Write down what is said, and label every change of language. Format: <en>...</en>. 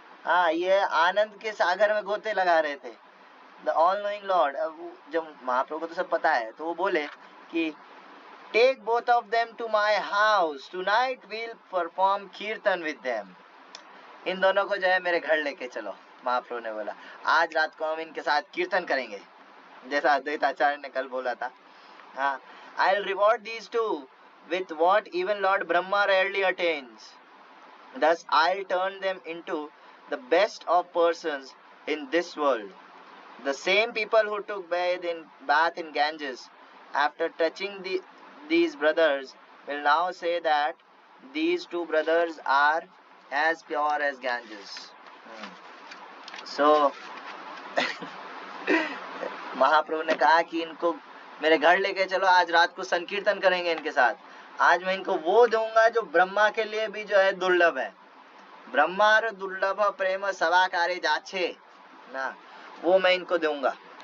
<hi>हाँ, ये आनंद के सागर में गोते लगा रहे थे।</hi> <en>the all knowing lord,</en> <hi>जब महाप्रभु को तो सब पता है, तो वो बोले कि</hi> <en>Take both of them to my house, tonight will perform kirtan with them.</en> <hi>इन दोनों को जो है मेरे घर लेके चलो। महाप्रभु ने बोला आज रात को हम इनके साथ कीर्तन करेंगे, जैसा अद्वैत आचार्य ने कल बोला था।</hi> <en>हाँ, I'll reward these two with what even Lord Brahma rarely attains. Thus I'll turn them into the best of persons in this world. The same people who took bath in Ganges after touching these brothers will now say that these two brothers are as pure as Ganges.</en> <hi>So महाप्रभु ने कहा कि इनको मेरे घर लेके चलो, आज रात को संकीर्तन करेंगे इनके साथ। आज मैं इनको वो दूंगा जो ब्रह्मा के लिए भी जो है दुर्लभ है।</hi> <bn>ब्रह्मार दुर्लभ प्रेम सवाकारे जाछे ना,</bn> <hi>वो मैं इनको दूंगा।</hi>